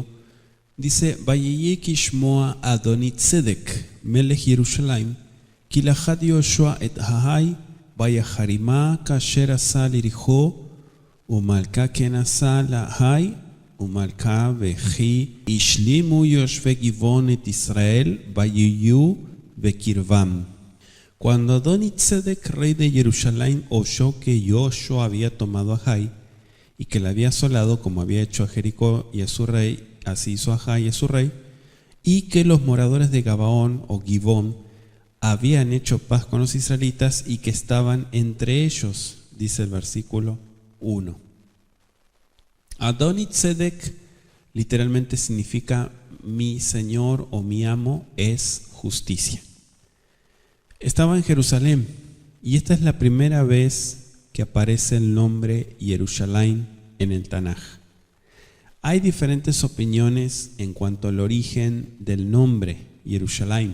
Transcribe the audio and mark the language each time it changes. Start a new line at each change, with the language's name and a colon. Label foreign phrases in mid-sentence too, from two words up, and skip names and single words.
Spanish: Dice:
Hebrew: ויהי כשמע אדני-צדק מלך ירושלים כי לכד יהושע את העי ויחרימה כאשר עשה ליריחו ולמלכה כן עשה לעי ולמלכה וכי השלימו ישבי גבעון את ישראל ויהיו בקרבם.
Spanish: Cuando Adoni-Tzedek, rey de Jerusalén, oyó que Yoshua había tomado a Jai y que la había asolado como había hecho a Jericó y a su rey, así hizo a Jai y a su rey, y que los moradores de Gabaón o Givón habían hecho paz con los israelitas y que estaban entre ellos, dice el versículo 1. Adoni-Tzedek literalmente significa mi señor o mi amo es justicia. Estaba en Jerusalén y esta es la primera vez que aparece el nombre Jerusalén en el Tanaj. Hay diferentes opiniones en cuanto al origen del nombre Jerusalén.